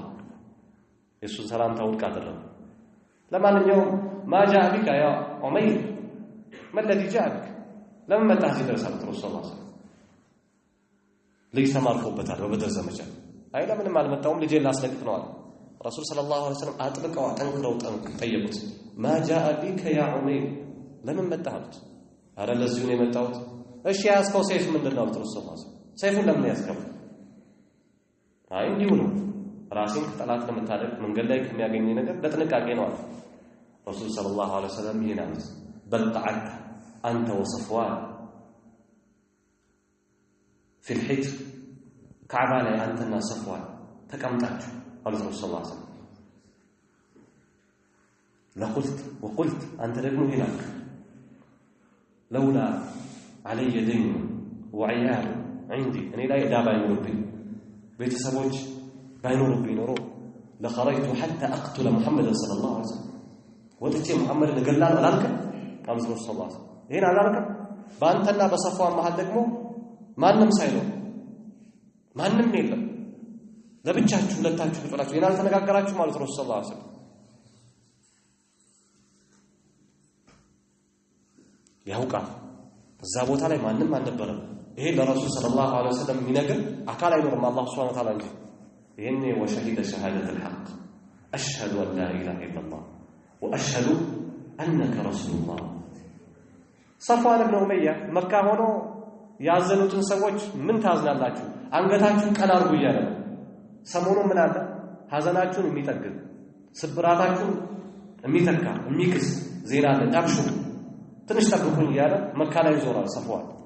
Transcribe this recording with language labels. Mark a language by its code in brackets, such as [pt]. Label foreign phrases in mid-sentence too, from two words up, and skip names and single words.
[am] የእሱን ሰላምታ ውድቅ አደረጉ። ለማንኛውም [ar] ما جاء بك يا عمير ما الذي جاء بك [am] ለምን መጣህ እዚህ ድረስ አሉት። [ar] رسول صلى الله عليه وسلم [am] ልጅ ተማርኮበታል በበድር ዘመቻ። አይ ለምንም አልመጣሁም ልጄን ላስለቅቅ ነው አለ። [ar] رسول صلى الله عليه وسلم [am] አጥብቀው አጠንክረው ጠየቁት። [ar] ما جاء بك يا عمير [am] ለምን መጣህ አሉት። አረ ለዚሁ ነው የመጣሁት። እሺ ያዝከው ሰይፍ ምንድን ነው አሉት። [ar] رسول صلى الله عليه وسلم [am] ሰይፉን ለምን ያዝከው? አይ እንዲሁ ነው ራሴን ከጠላት ለመታደግ መንገድ ላይ ከሚያገኘኝ ነገር ለጥንቃቄ ነው አለ። [ar] رسول صلى الله عليه وسلم [am] ይሄን አሉት። በል [ar] قعدت أنت وصفوان في الحجر كعبة [am] ላይ አንተና ሰፍዋን ተቀምጣችሁ አሉት። [ar] رسول صلى الله عليه وسلم [am] ለቁልት ወቁልት አንተ ደግሞ ይላል [ar] لولا علي دين وعيال عندي [am] እኔ ላይ ዕዳ ባይኖርብኝ ቤተሰቦች ባይኖርብኝ ኖሮ [ar] لخرجت حتى اقتل محمد صلى الله عليه وسلم [am] ወጥቼ መሐመድን እገላለሁ አላልከም ቃል [ar] صلى الله عليه وسلم [am] ይሄን አላልከም በአንተና በሰፋዋን መሃል ደግሞ ማንም ሳይኖር ማንም የለም ለብቻችሁ ሁለታችሁ ፍጥራችሁ ይናል ተነጋገራችሁ ማለት ነው [ar] صلى الله عليه وسلم [am] ያውቃል እዛ ቦታ ላይ ማንም አልነበረም ይሄ [ar] لرسول صلى الله عليه وسلم [am] የሚነግር አካል አይኖርም አላህ [ar] سبحانه وتعالى [am] እንጂ ይሄኔ [ar] وشهد شهادة الحق أشهد أن لا إله إلا الله وأشهد أنك رسول الله صفوان بن أمية مكة [am] ሆኖ ያዘኑትን ሰዎች ምን ታዝናላችሁ አንገታችሁን ቀና አድርጉ እያለ ሰሞኑን ምን አለ ሐዘናችሁን የሚጠግን ስብራታችሁን የሚተካ የሚክስ ዜና አለ ዳብሹ ትንሽ ጠብቁኝ እያለ መካ ላይ ዞራል ሰፍዋን